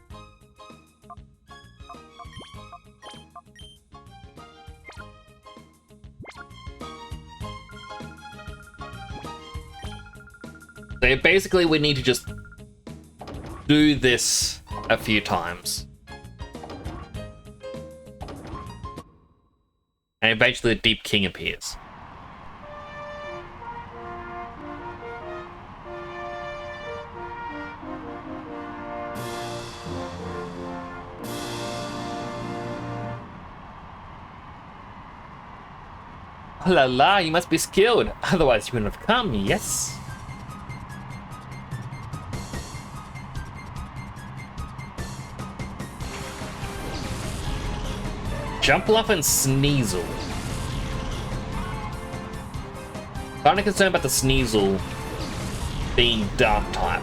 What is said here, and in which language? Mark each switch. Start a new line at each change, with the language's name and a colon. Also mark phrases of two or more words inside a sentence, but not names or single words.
English: So basically we need to just do this a few times. And eventually the Deep King appears.
French: Oh la la,
English: you must be skilled. Otherwise you wouldn't have come, yes? Jumpluff and Sneasel. Kinda concerned about the Sneasel being Dark type.